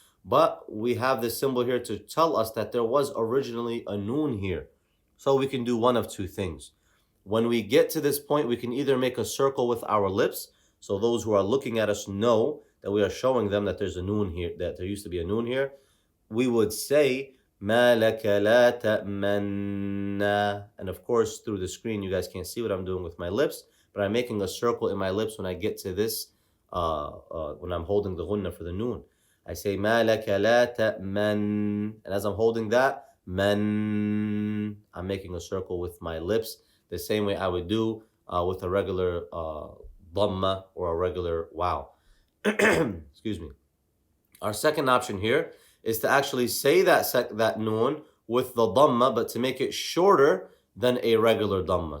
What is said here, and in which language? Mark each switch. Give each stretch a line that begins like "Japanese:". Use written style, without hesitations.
English: But we have this symbol here to tell us that there was originally a noon here. So we can do one of two things. When we get to this point, we can either make a circle with our lips, so those who are looking at us know that we are showing them that there's a noon here, that there used to be a noon here. We would say,
Arabic: مَا لَكَ لَا تَأْمَنَّا.
English: And of course, through the screen, you guys can't see what I'm doing with my lips, but I'm making a circle in my lips when I get to this, when I'm holding the gunna for the noon. I say,
Arabic: مَا لَكَ لَا تَأْمَنْ.
English: And as I'm holding that, man, I'm making a circle with my lips, the same way I would do with a regular dhamma or a regular wow. Excuse me. Our second option here is to actually say that noon with the dhamma, but to make it shorter than a regular dhamma.